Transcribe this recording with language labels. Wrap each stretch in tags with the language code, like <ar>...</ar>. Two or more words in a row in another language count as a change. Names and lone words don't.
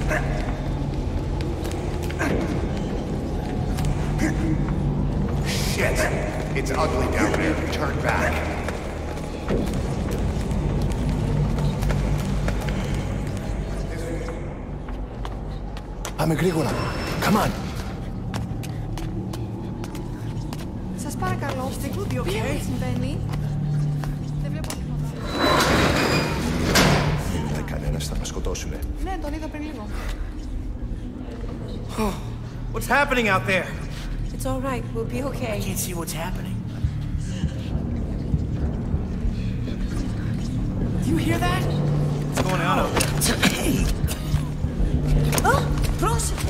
<en>Shit! It's ugly down there. Turn back.</en> <el>Πάμε γρήγορα.</el> <en>Come on.</en> <el>Σας παρακαλώ, τι συμβαίνει? Δεν βλέπω τίποτα. Δεν κανένας θα μας σκοτώσουνε. Ναι, τον είδα πριν λίγο.</el> <en>What's happening out there? It's all right, we'll be okay. I can't see what's happening. Do you hear that? What's going on out there?</en> <el>Πρόσεχε!</el>